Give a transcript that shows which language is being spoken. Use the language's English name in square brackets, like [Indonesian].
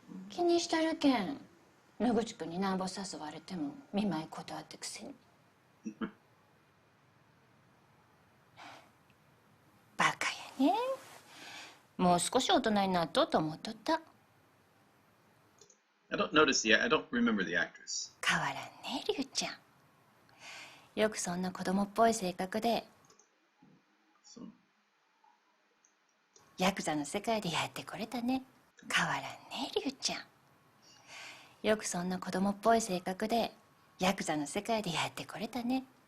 [Japanese] 気にしてるけん野口くんになんぼ誘われても見舞い断ってくせにバカやね。もう少し大人になっとうと思っとった。 [English] I don't notice yet. I don't remember the actress. [Japanese] 変わらんね龍ちゃん。よくそんな子供っぽい性格でヤクザの世界でやってこれたね。変わらんね龍ちゃん。よくそんな子供っぽい性格でヤクザの世界でやってこれたね。